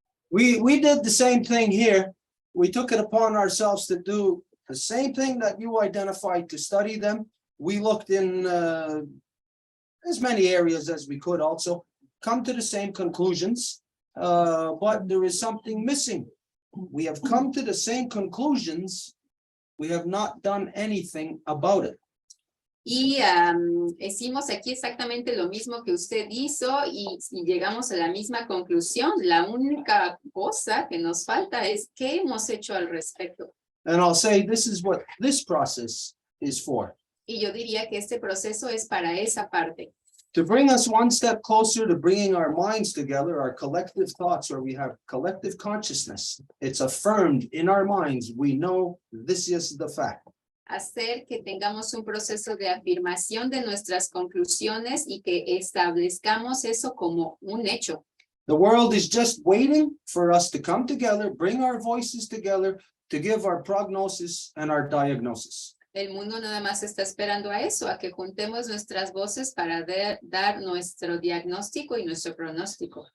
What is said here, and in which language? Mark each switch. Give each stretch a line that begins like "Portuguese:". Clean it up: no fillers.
English: We did the same thing here. We took it upon ourselves to do the same thing that you identified, to study them. We looked in as many areas as we could also, come to the same conclusions, but there is something missing. We have come to the same conclusions. We have not done anything about it.
Spanish: Y hicimos aquí exactamente lo mismo que usted hizo y llegamos a la misma conclusión. La única cosa que nos falta es qué hemos hecho al respecto.
English: And I'll say this is what this process is for.
Spanish: Y yo diría que este proceso es para esa parte.
English: To bring us one step closer to bringing our minds together, our collective thoughts, where we have collective consciousness. It's affirmed in our minds. We know this is the fact.
Spanish: Hacer que tengamos un proceso de afirmación de nuestras conclusiones y que establezcamos eso como un hecho.
English: The world is just waiting for us to come together, bring our voices together, to give our prognosis and our diagnosis.
Spanish: El mundo nada más está esperando a eso, a que juntemos nuestras voces para dar nuestro diagnóstico y nuestro pronóstico.